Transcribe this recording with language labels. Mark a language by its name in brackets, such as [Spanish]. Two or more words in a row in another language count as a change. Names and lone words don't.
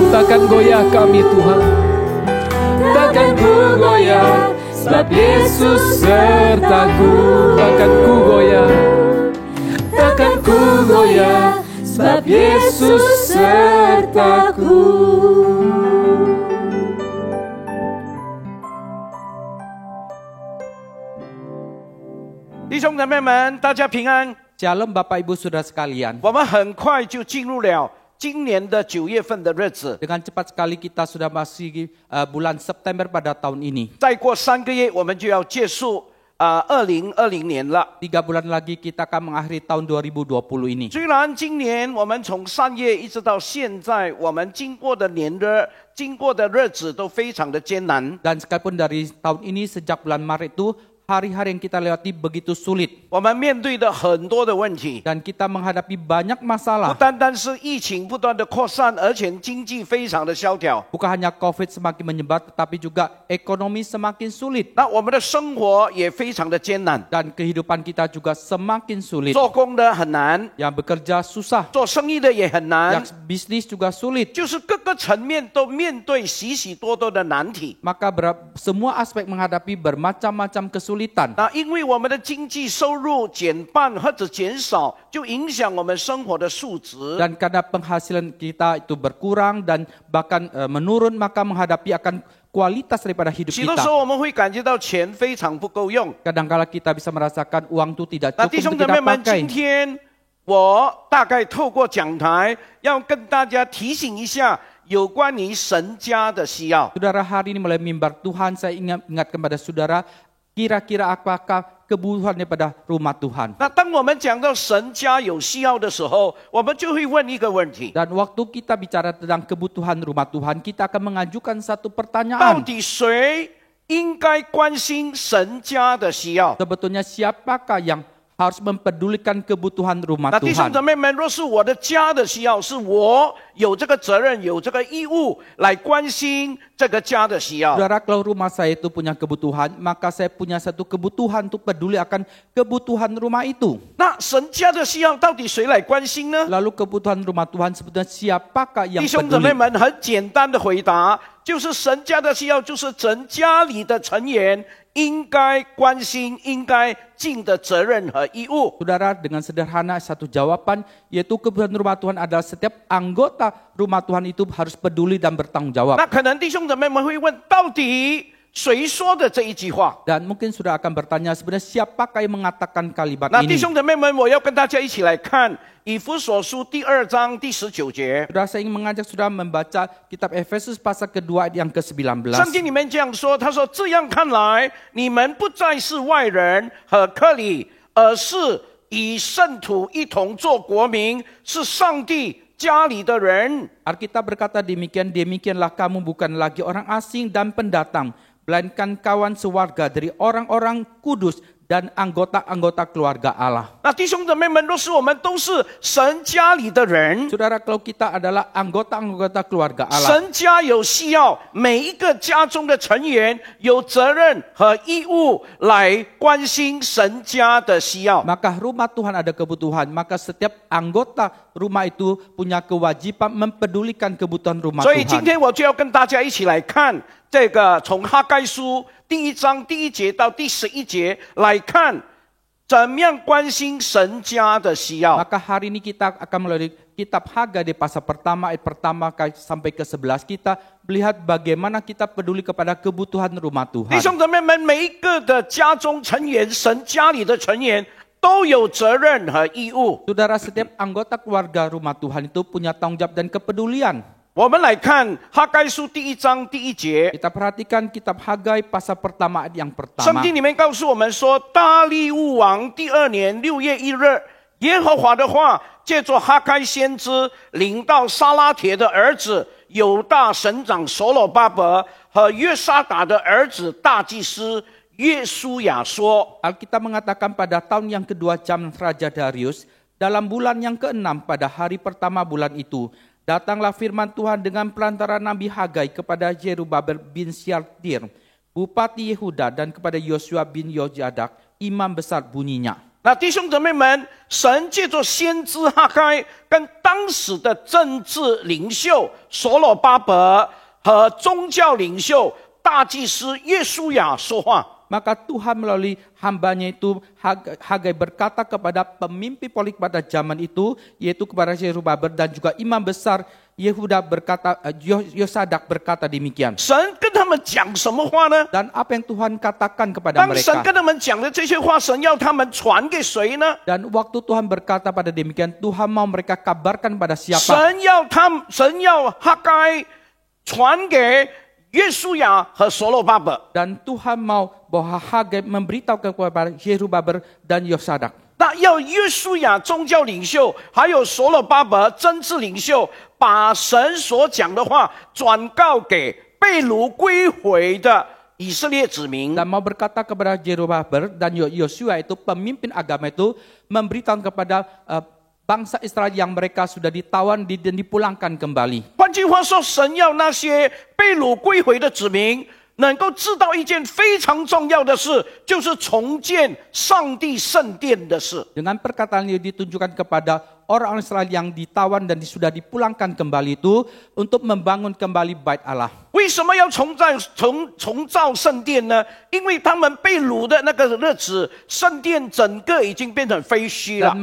[Indonesian] Takkan goyah kami Tuhan, takkan ku goyah, sebab Yesus sertaku. Takkan ku goyah, takkan ku goyah, sebab Yesus sertaku. [Chinese] 弟兄姊妹们，大家平安。 [Indonesian] Shalom Bapak Ibu Saudara sekalian. [Chinese] 我们很快就进入了今年的9月份的日子， [Indonesian] Dengan cepat sekali kita sudah masih bulan September pada tahun ini. [Chinese] 再过3个月我们就要结束2020年了。 [Indonesian] 3 bulan lagi kita akan mengakhiri tahun 2020 ini. [Chinese] 虽然今年我们从3月一直到现在，我们经过的日子都非常的艰难。 [Indonesian] Dan sekalipun dari tahun ini sejak bulan Maret itu hari-hari yang kita lewati begitu sulit. [Chinese] 我们面对的很多的问题， [Indonesian] Dan kita menghadapi banyak [Chinese] 不 [Indonesian] masalah. [Chinese] 单单是疫情不断的扩散，而且经济非常的萧条。 [Indonesian] Bukan hanya COVID semakin menyebar tetapi juga ekonomi semakin sulit. [Chinese] 那我们的生活也非常的艰难， [Indonesian] Dan kehidupan kita juga semakin sulit. [Chinese] 做工的很难， [Indonesian] Yang bekerja susah. [Chinese] 做生意的也很难， [Indonesian] Yang bisnis juga sulit. [Chinese] 就是各个层面都面对许许多多的难题。 [Indonesian] Maka semua aspek menghadapi bermacam-macam kesulitan. [Chinese] 那因为我们的经济收入减半或者减少，就影响我们生活的素质。 [Indonesian] Dan karena penghasilan kita itu berkurang dan bahkan menurun, maka menghadapi akan kualitas daripada hidup [Chinese] 许多 [Indonesian] kita. [Chinese] 时候我们会感觉到钱非常不够用。 [Indonesian] Kadang-kala kita bisa merasakan uang itu tidak [Chinese] 那 [Indonesian] cukup [Chinese] 弟兄 [Indonesian] untuk [Chinese] 姊妹 [Indonesian] kita [Chinese] 们， [Indonesian] pakai. [Chinese] 今天我大概透过讲台，要跟大家提醒一下有关于神家的需要。 [Indonesian] Saudara, hari ini mulai mimbar Tuhan, saya ingatkan kepada saudara, kira-kira apakah kebutuhan daripada rumah Tuhan. [Chinese] 那当我们讲到神家有需要的时候，我们就会问一个问题： [Indonesian] Dan waktu kita bicara tentang kebutuhan rumah Tuhan, kita akan mengajukan satu [Chinese] 到 [Indonesian] pertanyaan. [Chinese] 底谁应该关心神家的需要？ [Indonesian] Sebetulnya siapakah yang harus mempedulikan kebutuhan rumah [Chinese] 那弟兄 [Indonesian] Tuhan? [Chinese] 姊妹们，若是我的家的需要，是我有这个责任、有这个义务来关心这个家的需要。 [Indonesian] Saudara, kalau rumah saya itu punya kebutuhan, maka saya punya satu kebutuhan untuk peduli akan kebutuhan rumah itu. [Chinese] 那神家的需要到底谁来关心呢？ [Indonesian] Lalu kebutuhan rumah Tuhan sebetulnya siapakah yang [Chinese] 弟兄姊妹 [Indonesian] peduli? [Chinese] 们，很简单的回答，就是神家的需要，就是神家里的成员应该关心、应该尽的责任和义务。 [Indonesian] Saudara, dengan sederhana satu jawaban, yaitu kebutuhan rumah Tuhan adalah setiap anggota rumah Tuhan itu harus peduli dan bertanggung jawab. [Chinese] 那可能弟兄姊妹们会问，到底谁说的这一句话？ [Indonesian] Dan mungkin sudah akan bertanya, sebenarnya siapakah yang mengatakan kalimat [Chinese] 那弟 [Indonesian] ini? [Chinese] 兄姊妹们，我要跟大家一起来看以弗所书第2章第19节。 [Indonesian] Saudara, saya ingin mengajak saudara membaca kitab Efesus pasal kedua ayat yang [Chinese] 圣 [Indonesian] ke-19. [Chinese] 经里面这样说，他说：“这样看来，你们不再是外人和客里，而是与圣徒一同做国民，是上帝家里的人。” [Indonesian] Alkitab berkata demikianlah kamu bukan lagi orang asing dan pendatang, melainkan kawan sewarga dari orang-orang kudus dan anggota-anggota keluarga Allah. [Chinese] 那弟兄姊妹们，若是我们都是神家里的人， [Indonesian] Saudara, kalau kita adalah anggota-anggota keluarga Allah, [Chinese] 神家有需要，每一个家中的成员有责任和义务来关心神家的需要。 [Indonesian] maka rumah Tuhan ada kebutuhan, maka setiap anggota rumah itu punya kewajiban mempedulikan kebutuhan rumah [Chinese] 所以今 [Indonesian] Tuhan. [Chinese] 天我就要跟大家一起来看这个从哈该书第1章第1节到第11节来看，怎么样关心神家的需要。 [Indonesian] Maka hari ini kita akan melalui kitab Hagai di pasal pertama, ayat pertama sampai ke-11, kita melihat bagaimana kita peduli kepada kebutuhan rumah [Chinese] 弟 [Indonesian] Tuhan. [Chinese] 兄姊妹们，每一个的家中成员，神家里的成员都有责任和义务。 [Indonesian] Saudara, setiap anggota keluarga rumah Tuhan itu punya tanggung jawab dan kepedulian. [Chinese] 我们来看哈该书第1章第1节， [Indonesian] Kita perhatikan kitab Hagai pasal pertama ayat yang [Chinese] 圣 [Indonesian] pertama. [Chinese] 经里面告诉我们说，大利乌王第2年6月1日，耶和华的话借着哈该先知领到沙拉铁的儿子犹大省长所罗巴伯和约沙达的儿子大祭司约书亚说。 [Indonesian] Alkitab mengatakan pada tahun yang kedua zaman Raja Darius, dalam bulan yang ke-6 pada hari pertama bulan itu, datanglah firman Tuhan dengan pelantaran Nabi Hagai kepada Zerubabel bin Syaltir, Bupati Yehuda, dan kepada Yosua bin Yojadak, imam besar bunyinya. [Chinese] 那弟兄姊妹们，神借着先知哈该跟当时的政治领袖所罗巴伯和宗教领袖大祭司约书亚说话。 [Indonesian] Maka Tuhan melalui hambanya itu Hagai berkata kepada pemimpin politik pada zaman itu, yaitu kepada Zerubabel dan juga imam besar Yehuda berkata, Yosadak berkata demikian. [Chinese] 神跟他们讲什么话呢？ [Indonesian] Dan apa yang Tuhan katakan kepada [Chinese] 当神 [Indonesian] mereka? [Chinese] 跟他们讲的这些话，神要他们传给谁呢？ [Indonesian] Dan waktu Tuhan berkata pada demikian, Tuhan mau mereka kabarkan pada siapa? [Chinese] 神要哈该传给约书亚和所罗巴伯。 [Indonesian] Dan Tuhan mau bahwa Hagai memberitahu kepada Zerubabel dan Yosadak. [Chinese] 那要约书亚宗教领袖，还有所罗巴伯政治领袖，把神所讲的话转告给被掳归回的以色列子民。 [Indonesian] Dan mau berkata kepada Zerubabel dan Yosua itu pemimpin agama itu memberitahu kepada bangsa Israel yang mereka sudah ditawan dan dipulangkan kembali. [Chinese] 换句话说，神要那些被掳归回的子民能够知道一件非常重要的事，就是重建上帝圣殿的事。 [Indonesian] Dengan perkataan ini ditunjukkan kepada orang Israel yang ditawan dan sudah dipulangkan kembali itu untuk membangun kembali bait Allah. [Chinese] 为什么要重造圣殿呢？因为他们被掳的那个日子，圣殿整个已经变成废墟了